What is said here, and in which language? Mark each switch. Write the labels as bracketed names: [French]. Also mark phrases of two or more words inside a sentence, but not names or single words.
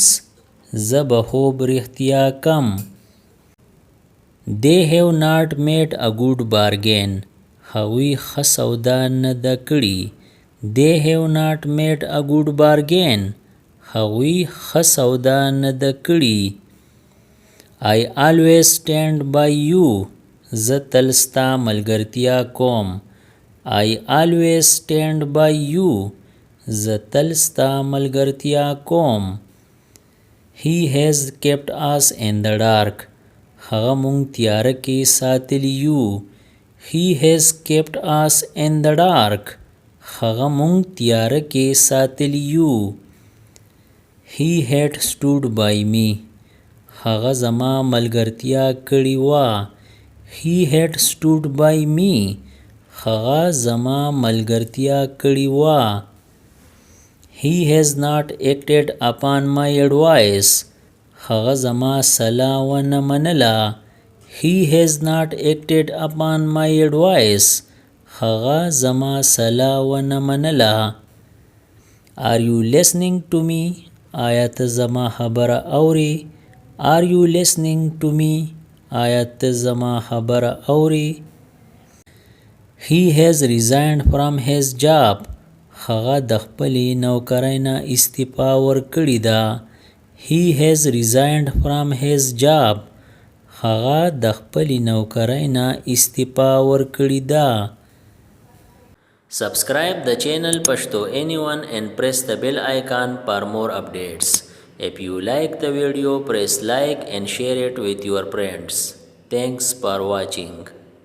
[Pashto] زه به خوب رښتیا کم. [English] They have not made a good bargain. [Pashto] هغوی ښه سودا نه ده کړې. [English] They have not made a good bargain. [Pashto] هغوی ښه سودا نه ده کړې. [English] I always stand by you. [Pashto] زه تل ستا ملګرتیا کوم. [English] I always stand by you. [Pashto] زه تل ستا ملګرتیا کوم. [English] He has kept us in the dark. [Pashto] هغه مونږ تیاره کې ساتلی یو. [English] He has kept us in the dark. [Pashto] هغه مونږ تیاره کې ساتلی یو. [English] He had stood by me. [Pashto] هغه زما ملګرتیا کړې وه. [English] He had stood by me. [Pashto] هغه زما ملګرتیا کړې وه. [English] He has not acted upon my advice. [Pashto] هغه زما صلاح ونه منله. [English] He has not acted upon my advice. [Pashto] هغه زما صلاح ونه منله. [English] Are you listening to me? [Pashto] آیا ته زما خبره اورې؟ [English] Are you listening to me? [Pashto] آیا ته زما خبره اورې؟ [English] He has resigned from his job. [Pashto] هغه د خپلې نوکرۍ نه استعفا ورکړې ده. [English] He has resigned from his job. [Pashto] هغه د خپلې نوکرۍ نه استعفا ورکړې ده. [English] Subscribe the channel Pashto Anyone and press the bell icon for more updates. If you like the video, press like and share it with your friends. Thanks for watching.